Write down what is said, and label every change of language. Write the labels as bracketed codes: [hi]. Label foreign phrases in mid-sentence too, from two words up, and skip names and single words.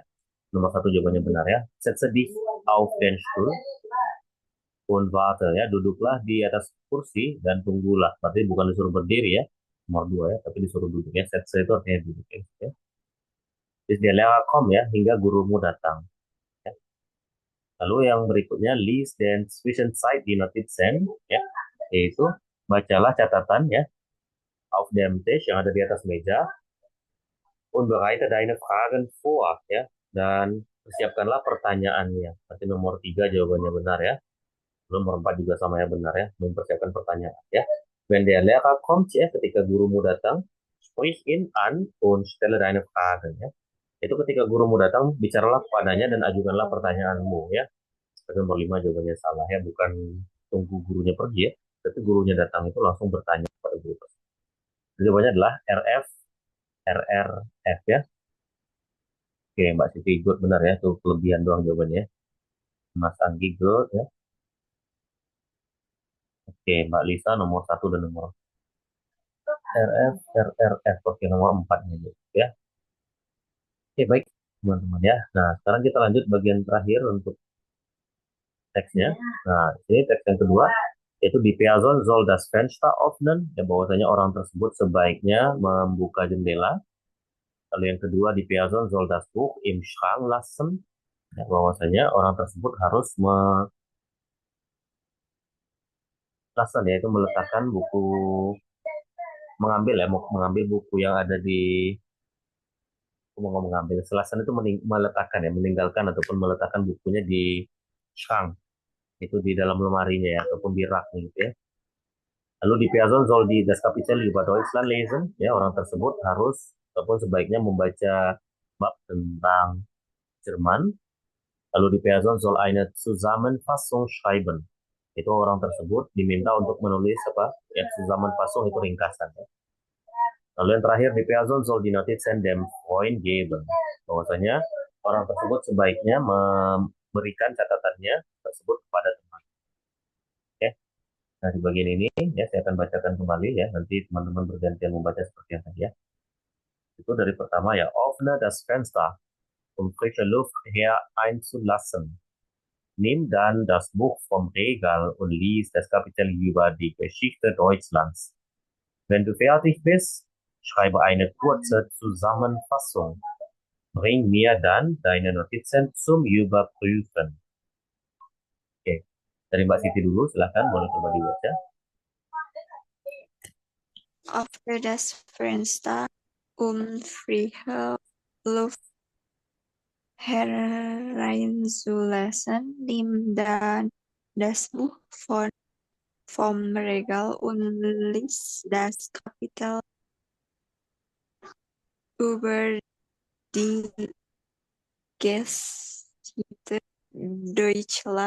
[id] Nomor satu jawabannya benar ya. [de] Setze dich auf den Stuhl und warte ya, [id] duduklah di atas kursi dan tunggulah. Berarti bukan disuruh berdiri ya, nomor dua ya, tapi disuruh duduk ya. Setze itu artinya duduk ya. Terus dia lewat ya, hingga gurumu datang. Ya. Lalu yang berikutnya, [de] lies den Zwischenzeit die Notizen, [id] ya, yaitu bacalah catatan ya, [de] auf dem Tisch [id] yang ada di atas meja, [de] und bereite deine Fragen vor, [id] ya, dan persiapkanlah pertanyaannya. Berarti nomor 3 jawabannya benar ya. Nomor 4 juga sama ya benar ya, mempersiapkan pertanyaan ya. [de] Wenn der Lehrer kommt ya, [id] ketika gurumu datang, [de] sprich ihn an und stelle deine Fragen ya. [id] Itu ketika gurumu datang, bicaralah kepadanya dan ajukanlah pertanyaanmu ya. Tapi nomor 5 jawabannya salah ya, bukan tunggu gurunya pergi ya. Tapi gurunya datang itu langsung bertanya kepada guru tersebut. Jawabannya adalah RF, RRF ya. Oke, Mbak Siti good benar ya, itu kelebihan doang jawabannya. Mas Anggi good ya. Oke, Mbak Lisa nomor 1 dan nomor RF, RRF. Oke, nomor 4 nya ya. Oke, baik teman-teman ya. Nah, sekarang kita lanjut bagian terakhir untuk teksnya. Nah, ini teks yang kedua, yaitu di [de] Person soll das Fenster öffnen, [id] ya bahwasanya orang tersebut sebaiknya membuka jendela. Lalu yang kedua, [de] di Person soll das Buch im Schrank lassen, [id] ya bahwasanya orang tersebut harus lassen, yaitu meletakkan buku, mengambil ya, mengambil buku yang ada di, aku mau ngomong mengambil, selasan itu meletakkan ya, meninggalkan ataupun meletakkan bukunya di Schrank, itu di dalam lemarinya ya, ataupun di rak gitu ya. [de] Lalu di Person soll die das Kapitel über Deutschland lesen, ya orang tersebut harus ataupun sebaiknya membaca bab tentang Jerman. Lalu di Person soll eine Zusammenfassung schreiben. [id] Itu orang tersebut diminta untuk menulis apa? Ya, Zusammenfassung itu ringkasan. Ya. Lalu yang terakhir [de] di Person soll die Notizen dem Freund geben. [id] Bahwasanya orang tersebut sebaiknya memberikan catatannya tersebut kepada teman. Oke. Nah, di bagian ini ya saya akan bacakan kembali ya. Nanti teman-teman bergantian membaca seperti yang tadi ya. Itu dari pertama ya. [de] Öffne das Fenster, um frische Luft her einzulassen. Nimm dann das Buch vom Regal und lies das Kapitel über die Geschichte Deutschlands. Wenn du fertig bist, schreibe eine kurze Zusammenfassung. Bring mir dann deine Notizen zum Überprüfen. [id] Oke, dari Mbak Siti dulu, silahkan boleh coba dibaca. [de] After das Fenster frische Luft hereinzulassen, nimm dann das Buch vom Regal und lies das Kapitel über die Geschichte Deutschland.